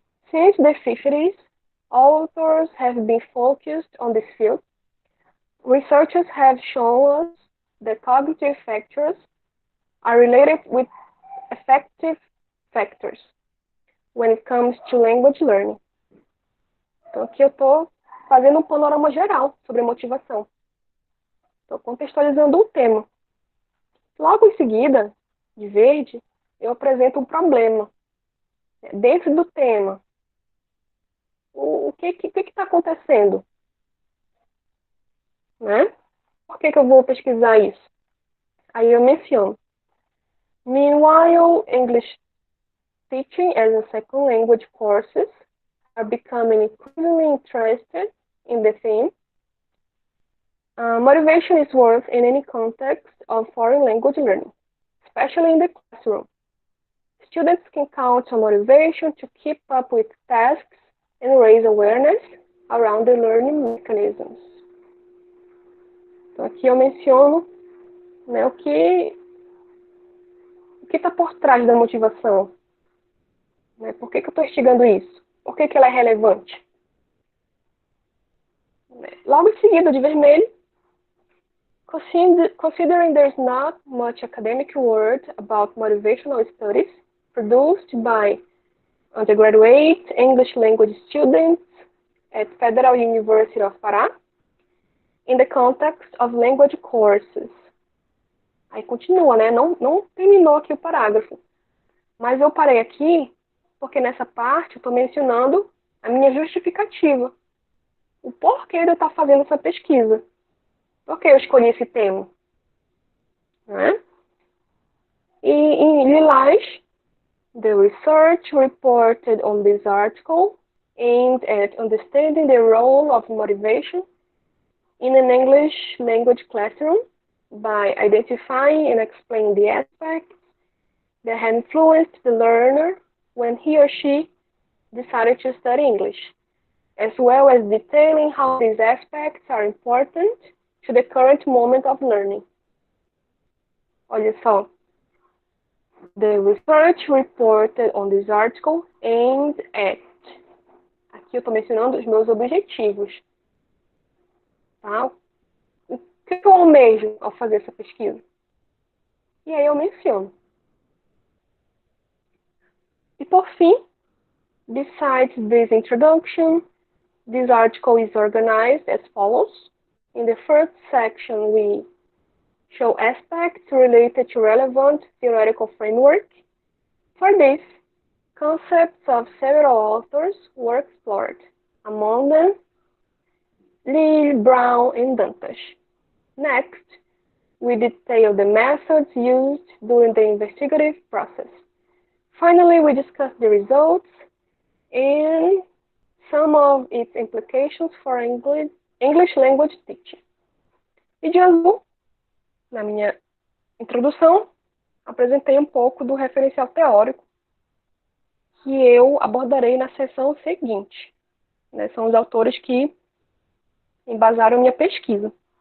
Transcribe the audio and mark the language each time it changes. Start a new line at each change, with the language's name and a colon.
English: Since the 50s, authors have been focused on this field. Researchers have shown us that cognitive factors are related with affective factors when it comes to language learning.
Portuguese: Então, aqui eu estou fazendo um panorama geral sobre motivação. Estou contextualizando o tema. Logo em seguida, de verde, eu apresento um problema. Dentro do tema, o que está acontecendo? Né? Por que eu vou pesquisar isso? Aí eu menciono.
English: Meanwhile, English teaching as a second language courses are becoming increasingly interested in the theme. Motivation is worth in any context of foreign language learning, especially in the classroom. Students can count on motivation to keep up with tasks and raise awareness around the learning mechanisms.
Portuguese: Então, aqui eu menciono, né, o que está por trás da motivação. Né? Por que eu estou instigando isso? Por que ela é relevante? Logo em seguida, de vermelho,
English: considering there's not much academic word about motivational studies produced by undergraduate English language students at Federal University of Pará, in the context of language courses.
Portuguese: Aí continua, né? Não terminou aqui o parágrafo. Mas eu parei aqui porque nessa parte eu estou mencionando a minha justificativa. O porquê de eu estar fazendo essa pesquisa. Por que eu escolhi esse tema? Né? E em lilás,
English: the research reported on this article aimed at understanding the role of motivation in an English language classroom by identifying and explaining the aspects that had influenced the learner when he or she decided to study English, as well as detailing how these aspects are important to the current moment of learning.
Portuguese: Olha só.
English: The research reported on this article aimed at.
Portuguese: Aqui eu estou mencionando os meus objetivos. Tá? O que eu almejo ao fazer essa pesquisa? E aí eu menciono. E por fim,
English: besides this introduction, this article is organized as follows. In the first section, we show aspects related to relevant theoretical framework. For this, concepts of several authors were explored, among them Lee, Brown, and Dantas. Next, we detail the methods used during the investigative process. Finally, we discuss the results and some of its implications for English language teaching.
Portuguese: E de azul, na minha introdução, apresentei um pouco do referencial teórico que eu abordarei na sessão seguinte. Né? São os autores que embasaram minha pesquisa.